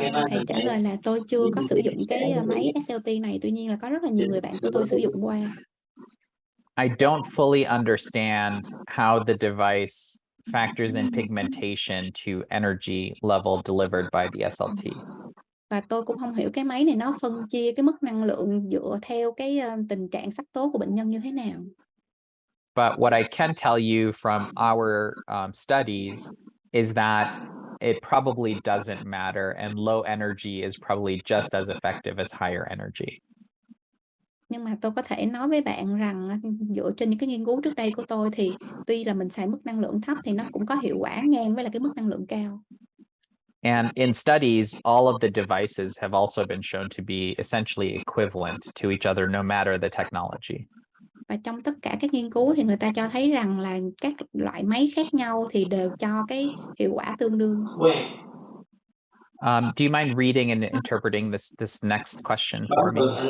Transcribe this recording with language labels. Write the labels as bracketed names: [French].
[Vietnamese] Thầy trả lời là tôi chưa có sử dụng cái máy SLT này, tuy nhiên là có rất là nhiều người bạn của tôi sử dụng qua. [English] I don't fully understand how the device factors in pigmentation to energy level delivered by the SLT. [Vietnamese] Và tôi cũng không hiểu cái máy này nó phân chia cái mức năng lượng dựa theo cái tình trạng sắc tố của bệnh nhân như thế nào. [English] But what I can tell you from our studies is that it probably doesn't matter, and low energy is probably just as effective as higher energy. [Vietnamese] Nhưng mà tôi có thể nói với bạn rằng dựa trên những cái nghiên cứu trước đây của tôi thì tuy là mình xài mức năng lượng thấp thì nó cũng có hiệu quả ngang với là cái mức năng lượng cao. [English] And in studies, all of the devices have also been shown to be essentially equivalent to each other, no matter the technology. [Vietnamese] Và trong tất cả các nghiên cứu thì người ta cho thấy rằng là các loại máy khác nhau thì đều cho cái hiệu quả tương đương. [English] Do you mind reading and interpreting this next question for me?